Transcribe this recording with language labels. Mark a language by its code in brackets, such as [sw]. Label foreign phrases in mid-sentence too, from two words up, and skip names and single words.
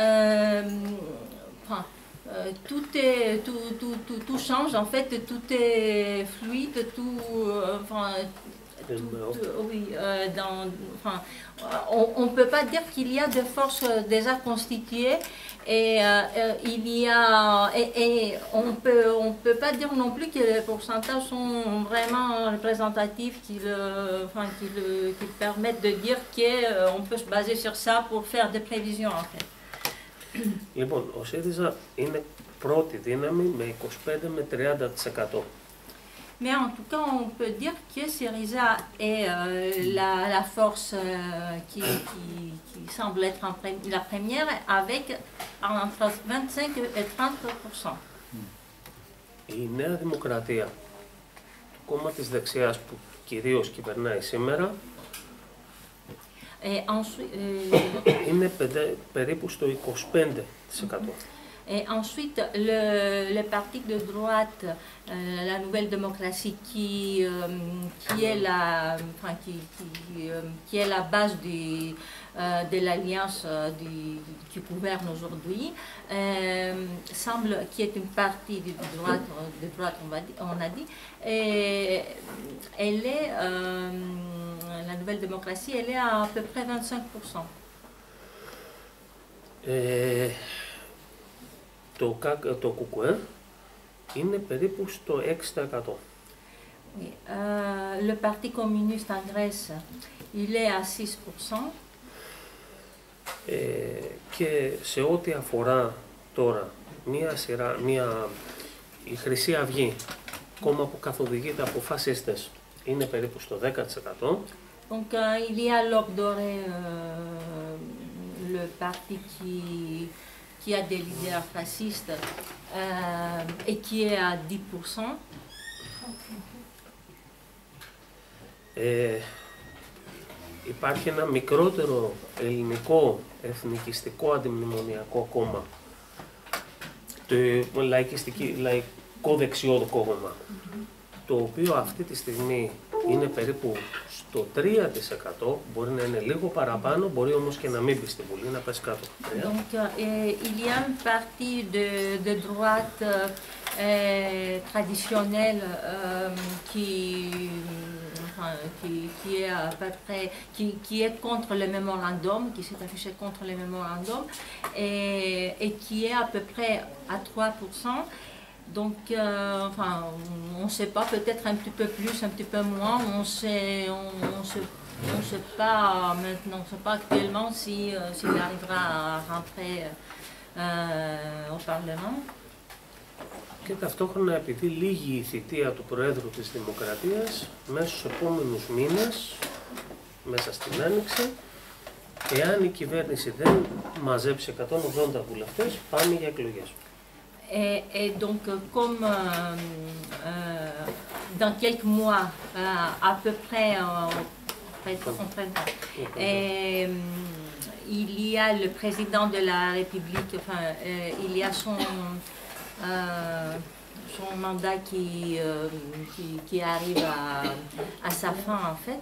[fr] tout change, en fait, tout est fluide, on ne peut pas dire qu'il y a des forces déjà constituées et on peut pas dire non plus que les pourcentages sont vraiment représentatifs qui permettent de dire qu'on peut se baser sur ça pour faire des prévisions en fait. [el] Λοιπόν, ο ΣΥΡΙΖΑ είναι πρώτη δύναμη με 25 με 30%. [fr] Mais en tout cas, on peut dire que Syriza est la force qui semble être la première avec entre 25 et 30%. [el] Η Νέα Δημοκρατία, το κόμμα της δεξιάς που κυρίως κυβερνάει σήμερα, είναι περίπου στο 25%. [fr] Et ensuite, le parti de droite, la Nouvelle Démocratie, qui est la base de l'alliance qui gouverne aujourd'hui, semble qui est une partie de droite on a dit, et elle est, la Nouvelle Démocratie, elle est à peu près 25%. [el] Το ΚΚΕ είναι περίπου στο 6%. [fr] Oui, le Parti communiste en Grèce, il est à 6%. [el] Και σε ό,τι αφορά τώρα η Χρυσή Αυγή, κόμμα που καθοδηγείται από φασίστες, είναι περίπου στο 10%. [fr] Donc il y a l'Orbe Doré, le parti qui a des leaders fascistes et qui est à 10%. [el] Υπάρχει ένα μικρότερο ελληνικό εθνικιστικό αντιμνημονιακό κόμμα, το λαϊκό δεξιό κόμμα, το οποίο αυτή τη στιγμή είναι περίπου στο 3%, μπορεί να είναι λίγο παραπάνω, μπορεί όμως και να μην μπει στη Βουλή, να πέσει κάτω. [fr] Donc il y a une partie de droite traditionnelle qui est à peu près, qui est contre le mémorandum, qui s'est affiché contre le mémorandum et qui est à peu près à 3%. Donc, on ne sait pas, peut-être un petit peu plus, un petit peu moins, on sait pas maintenant, on ne sait pas actuellement s'il arrivera à rentrer au Parlement. [el] Και ταυτόχρονα, επειδή λύγει η θητεία του Προέδρου της Δημοκρατίας, μέσα στους επόμενους μήνες, μέσα στην Άνοιξη, εάν η κυβέρνηση δεν μαζέψει 180 βουλευτές, πάμε για εκλογές. [fr] Et donc, comme dans quelques mois, à peu près, il y a le président de la République, il y a son mandat qui arrive à sa fin, en fait.